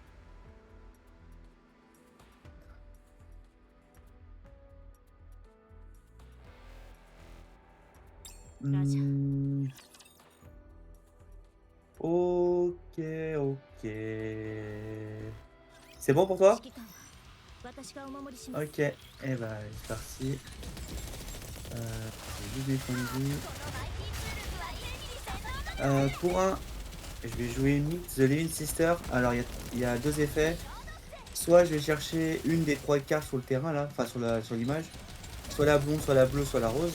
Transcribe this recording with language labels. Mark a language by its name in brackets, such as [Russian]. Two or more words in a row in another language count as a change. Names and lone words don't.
[French] 라자, Mmh, OK, OK. C'est bon pour toi? [Japanese] 指揮官は私がお守りします。 [French] OK, et bah, allez, c'est parti. J'ai juste descendu. Pour un, je vais jouer Meet the Living Sister. Alors il y a 2 effets. Soit je vais chercher une des 3 cartes sur le terrain là, enfin sur l'image, soit la blonde, soit la bleue, soit la rose.